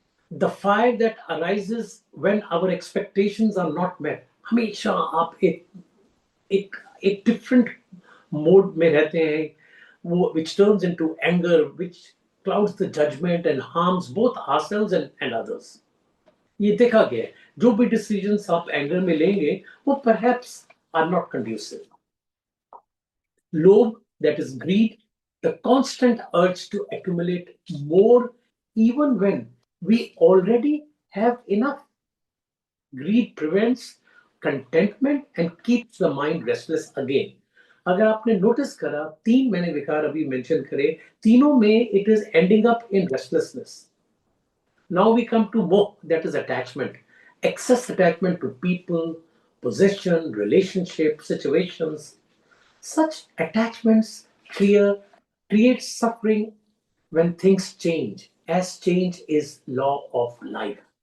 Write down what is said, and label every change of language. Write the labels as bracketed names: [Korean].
[English] the fire that arises when our expectations are not met. [Hindi] हमेशा आप एक [English] different mode [Hindi] में रहते हैं, [English] which turns into anger, which clouds the judgment and harms both ourselves and others. [Hindi] ये देखा गया है, जो भी decisions आप anger में लेंगे, वो [English] perhaps are not conducive. Lobe, that is greed, the constant urge to accumulate more even when we already have enough. Greed prevents contentment and keeps the mind restless again. [Hindi] अगर आपने notice करा, 3 मैंने विकार अभी mention करे, तीनों में [English] it is ending up in restlessness. Now we come to moh, that is attachment. Excess attachment to people, possession, relationship, situations. Such attachments create suffering when things change, as change is law of life.